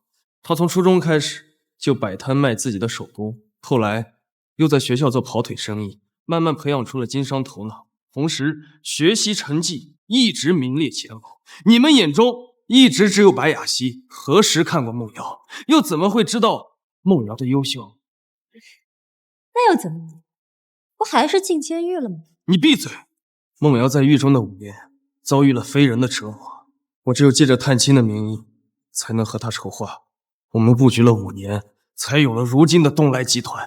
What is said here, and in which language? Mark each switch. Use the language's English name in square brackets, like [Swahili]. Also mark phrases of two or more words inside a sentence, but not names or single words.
[Chinese] 她從初中開始就擺攤賣自己的手工，後來又在學校做跑腿生意，慢慢培養出了經商頭腦，同時學習成績一直名列前茅。你們眼中一直只有白雅熙，何時看過夢瑤？又怎麼會知道夢瑤的優秀？那又怎麼了？不還是進監獄了吗？你閉嘴！夢瑤在獄中的5年，遭遇了非人的折磨，我只有借着探親的名義，才能和她籌劃。我們布局了5年，才有了如今的東來集團。